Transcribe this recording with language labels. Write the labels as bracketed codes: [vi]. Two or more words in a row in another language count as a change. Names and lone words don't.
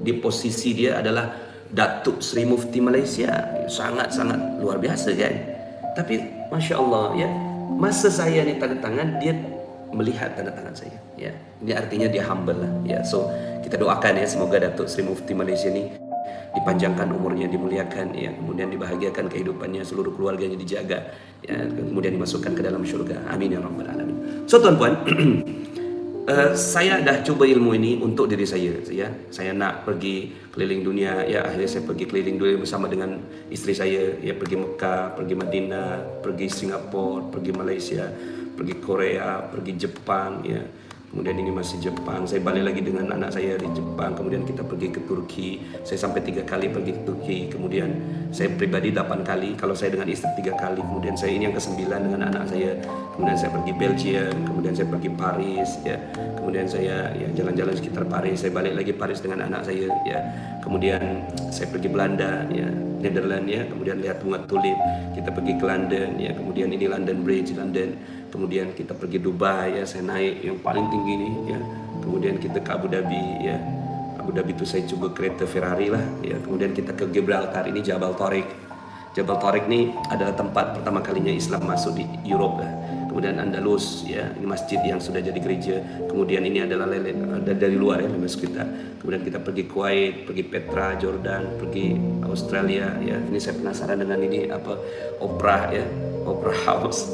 [ms] Di posisi dia adalah Datuk Sri Mufti Malaysia. Sangat-sangat luar biasa kan. Tapi [ar] Masya Allah [ms] ya, masa saya ni tanda tangan, dia melihat tanda tangan saya ya. Ini artinya dia humble lah ya. So kita doakan ya, semoga Datuk Sri Mufti Malaysia ni dipanjangkan umurnya, dimuliakan ya, kemudian dibahagiakan kehidupannya, seluruh keluarganya dijaga ya, kemudian dimasukkan ke dalam syurga. [ar] Amin ya rabbal alamin. [ms] So tuan-tuan, saya dah cuba ilmu ini untuk diri saya ya. Saya nak pergi keliling dunia ya, akhirnya saya pergi keliling dunia bersama dengan isteri saya ya, pergi Mekah, pergi Madinah, pergi Singapura, pergi Malaysia, pergi Korea, [id] pergi Jepang ya. Kemudian ini masih Jepang, saya balik lagi dengan anak saya di Jepang. Kemudian kita pergi ke Turki, saya sampai 3 kali pergi ke Turki. Kemudian saya pribadi 8 kali, kalau saya dengan istri 3 kali. Kemudian saya ini yang ke-9 dengan anak saya. Kemudian saya pergi Belgium, kemudian saya pergi Paris ya. Kemudian saya ya jalan-jalan sekitar Paris, saya balik lagi Paris dengan anak saya ya. [ms] Kemudian saya pergi Belanda ya, Netherlands ya, kemudian lihat bunga tulip. Kita pergi ke London ya, kemudian ini London Bridge, London. Kemudian kita pergi Dubai ya, saya naik yang paling tinggi ni ya. Kemudian kita ke Abu Dhabi ya. Abu Dhabi tu saya cuba kereta Ferrari lah ya. Kemudian kita ke Gibraltar, ini Jabal Tariq. Jabal Tariq ni adalah tempat pertama kalinya Islam masuk di Europe lah. kemudian Andalus, ya, ini masjid yang sudah jadi gereja. Kemudian ini adalah dari luar ya, masuk kita. Kemudian kita pergi Kuwait, pergi Petra, Jordan, pergi Australia, ya. Ini saya penasaran dengan ini apa, Opera ya, Opera House.